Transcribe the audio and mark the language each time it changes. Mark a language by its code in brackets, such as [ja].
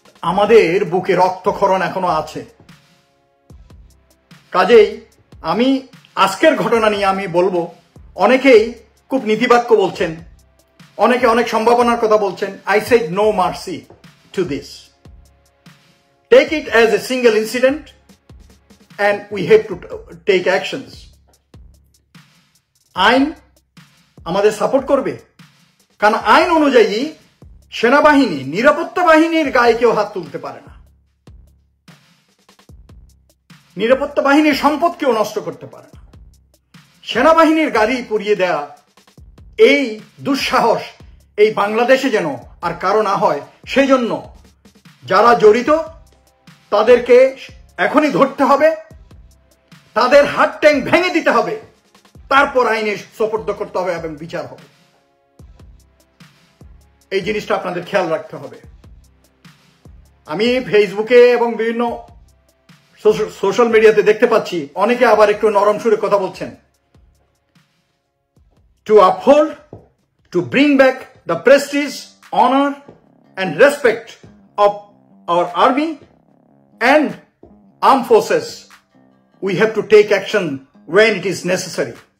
[bn] আমাদের বুকে রক্তক্ষরণ এখনো আছে। কাজেই আমি আজকের ঘটনা নিয়ে আমি বলবো, অনেকেই খুব নীতিবাক্য বলছেন, অনেকে অনেক সম্ভাবনার কথা বলছেন। [en] I said no mercy to this. Take it as a single incident and we have to take actions. [bn] আইন আমাদের সাপোর্ট করবে, কারণ আইন অনুযায়ী সেনাবাহিনী, নিরাপত্তা বাহিনীর গায়ে কেউ হাত তুলতে পারে না। নিরাপত্তা বাহিনীর সম্পদ কেউ নষ্ট করতে পারে না। সেনাবাহিনীর গাড়ি পুড়িয়ে দেয়া এই দুঃসাহস এই বাংলাদেশে যেন আর কারো না হয়, সেই জন্য যারা জড়িত তাদেরকে এখনই ধরতে হবে, তাদের হাত ট্যাং ভেঙে দিতে হবে, তারপর আইনে সোপর্দ করতে হবে এবং বিচার হবে। এই জিনিসটা আপনাদের খেয়াল রাখতে হবে। আমি ফেসবুকে এবং বিভিন্ন সোশ্যাল মিডিয়াতে দেখতে পাচ্ছি অনেকে আবার একটু নরম সুরে কথা বলছেন। [en] To uphold, to bring back the prestige, honor and respect of our army and armed forces, we have to take action when it is necessary.